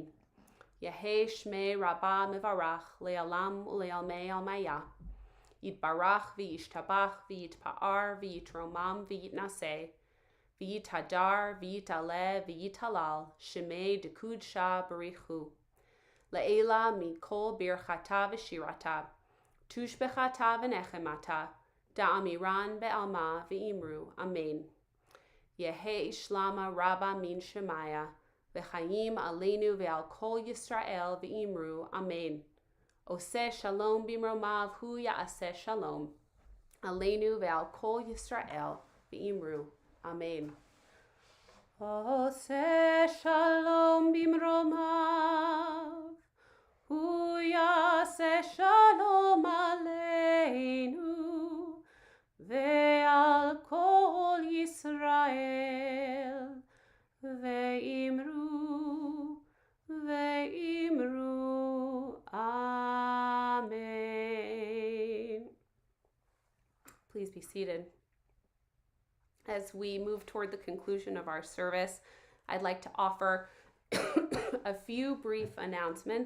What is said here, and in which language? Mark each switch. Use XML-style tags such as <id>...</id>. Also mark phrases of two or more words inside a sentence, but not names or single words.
<arc>יהא שמיה רבא מברך לעלם ולעלמי עלמיא, יתברך וישתבח ויתפאר ויתרומם ויתנשא, ויתהדר ויתעלה ויתהלל שמיה דקודשא בריך הוא, לעלא מכל ברכתא ושירתא, תשבחתא ונחמתא, דאמירן בעלמא</arc> <he>ואמרו, אמן.</he> <arc>יהא שלמא רבא מן שמיא,</arc> <he>וחיים עלינו ועל כל ישראל ואמרו, אמן. עושה שלום במרומיו הוא יעשה שלום, עלינו ועל כל ישראל ואמרו, אמן. עושה שלום במרומיו הוא יעשה שלום עלינו ועל כל ישראל ואמרו, Amen.</he> <en>Please be seated. As we move toward the conclusion of our service, I'd like to offer a few brief announcements.</en>